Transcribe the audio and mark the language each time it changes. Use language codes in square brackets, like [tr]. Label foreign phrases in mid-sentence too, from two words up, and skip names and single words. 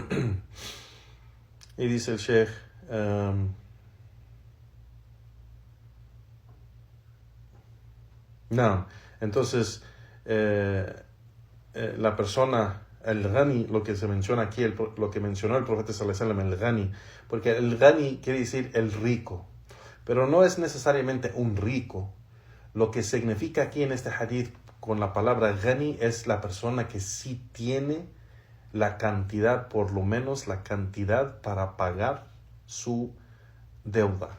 [es] Y dice el Sheikh, entonces la persona, el ghani, lo que se menciona aquí, lo que mencionó el profeta [ar] صلى الله عليه وسلم, [es] el ghani, porque el ghani quiere decir el rico, pero no es necesariamente un rico. Lo que significa aquí en este hadith con la palabra ghani es la persona que sí tiene la cantidad, por lo menos la cantidad para pagar su deuda.